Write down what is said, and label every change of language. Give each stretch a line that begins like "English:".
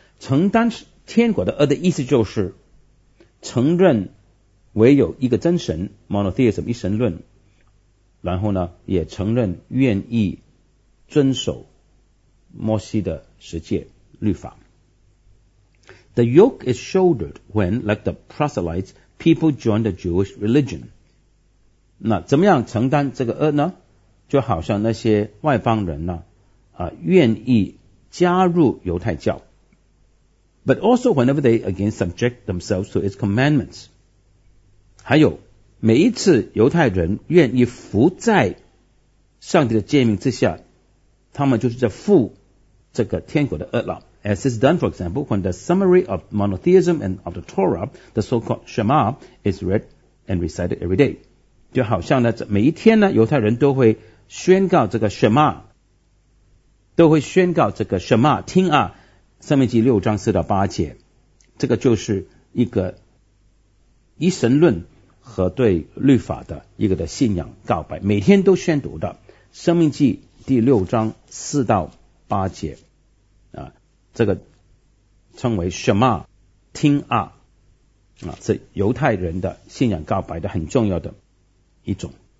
Chinese: 承担天国的轭的意思就是承认唯有一个真神 ，monotheism 一神论。然后呢，也承认愿意遵守摩西的十诫律法。
English: The yoke is shouldered when, like the proselytes, people join the Jewish religion.
Chinese: 那怎么样承担这个轭呢？就好像那些外邦人呢，愿意加入犹太教。
English: But also whenever they again subject themselves to its commandments.
Chinese: 还有每一次犹太人愿意服在上帝的诫命之下，他们就是在负这个天国的轭了。
English: As is done, for example, when the summary of monotheism and of the Torah, the so-called Shema, is read and recited every day.
Chinese: 就好像呢，每一天呢，犹太人都会宣告这个 Shema， 都会宣告这个 Shema， 听啊，生命记六章四到八节，这个就是一个一神论和对律法的一个的信仰告白，每天都宣读的《生命记》第六章四到八节，这个称为 Shema， 听啊，是犹太人的信仰告白的很重要的一种。